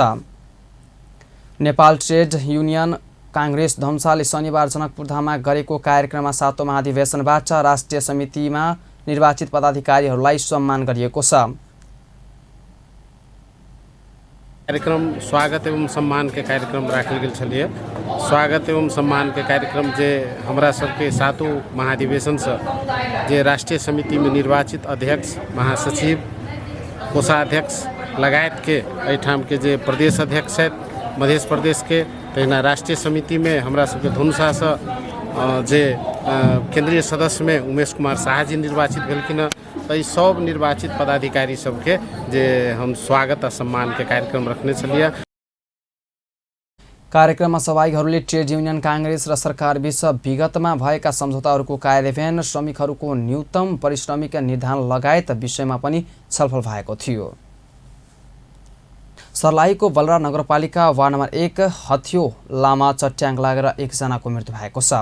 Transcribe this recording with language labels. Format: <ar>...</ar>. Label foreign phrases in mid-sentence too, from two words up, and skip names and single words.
<ne>नेपाल ट्रेड युनियन काङ्ग्रेस धनुषाले शनिबार जनकपुरधाममा गरेको कार्यक्रममा 7औं महाधिवेशनबाट राष्ट्रिय समितिमा निर्वाचित पदाधिकारीहरूलाई सम्मान गरिएको छ।</ne> <mai>कार्यक्रम स्वागत एवं सम्मान के कार्यक्रम राखल गेल छलिए। स्वागत एवं सम्मान के कार्यक्रम जे हमरा सबके 7वां महाधिवेशन से जे राष्ट्रीय समिति में निर्वाचित अध्यक्ष, महासचिव, कोषाध्यक्ष लगायत के एठाम के जे प्रदेश अध्यक्ष है मध्य प्रदेश के, तहिना राष्ट्रीय समिति में हमरा सबके धनुषा से जे केंद्रीय सदस्य में उमेश कुमार शाह जी निर्वाचित भेलखिन। तो सब निर्वाचित पदाधिकारी सबके जे हम स्वागत आ सम्मान के कार्यक्रम रखने छलिए।</mai> <ne>कार्यक्रममा सहभागीहरूले ट्रेड युनियन काङ्ग्रेस र सरकार बीच विगतमा भएका सम्झौताहरूको कार्यान्वयन, श्रमिकहरूको न्यूनतम पारिश्रमिक निर्धारण लगायत विषयमा पनि छलफल भएको थियो। सर्लाहीको बलरा नगरपालिका वार्ड नम्बर 1 हथियो लामा चट्याङ लागेर एकजनाको मृत्यु भएको छ।</ne>